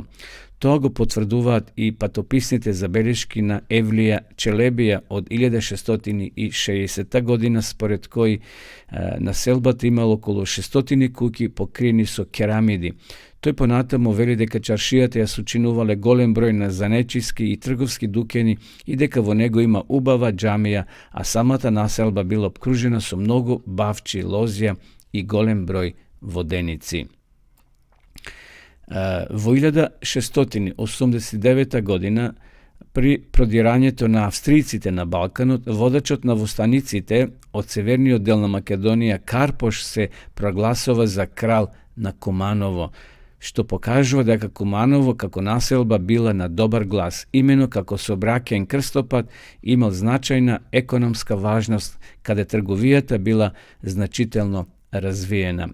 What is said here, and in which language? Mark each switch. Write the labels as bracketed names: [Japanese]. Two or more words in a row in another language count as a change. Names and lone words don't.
[Macedonian] Тоа го потврдуваат и патописните забелешки на Евлија Челебија од 1660 година, според кои населбата имало околу 600 куќи покриени со керамиди. Тој понатаму вели дека чаршијата ја сочинувале голем број на занечиски и трговски дуќани и дека во него има убава џамија, а самата населба била обкружена су многу бавчи лозија и голем број воденици. Во 1689 година, при продирањето на австриците на Балканот, водачот на востаниците од северниот дел на Македонија Карпош се прогласува за крал на Куманово, што покажува дека Куманово како населба била на добар глас, имено како сообраќаен крстопат имал значајна економска важност, каде трговијата била значително развиена.